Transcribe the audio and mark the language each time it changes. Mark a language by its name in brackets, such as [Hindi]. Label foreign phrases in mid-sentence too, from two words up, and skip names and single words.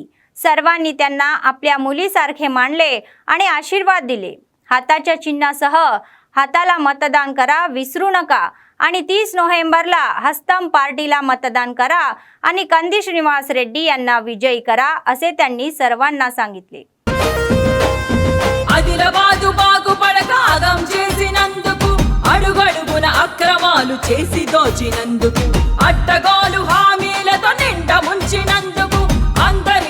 [Marathi] सर्वांनी त्यांना आपल्या मुलीसारखे मानले आणि आशीर्वाद दिले। हाताच्या चिन्हासह हाताला मतदान करा विसरू नका आणि 30 नोव्हेंबरला हस्तम पार्टीला मतदान करा आणि कंदी श्रीनिवास रेड्डी यांना विजयी करा असे त्यांनी सर्वांना सांगितले। [Telugu] ఆదిలాబాదు బాగుపడకాగం చేసినందుకు అడుగడుగున అక్రమాలు చేసి దోచినందుకు అట్టగోలు హామీలతో నిండా ముంచినందుకు అందరి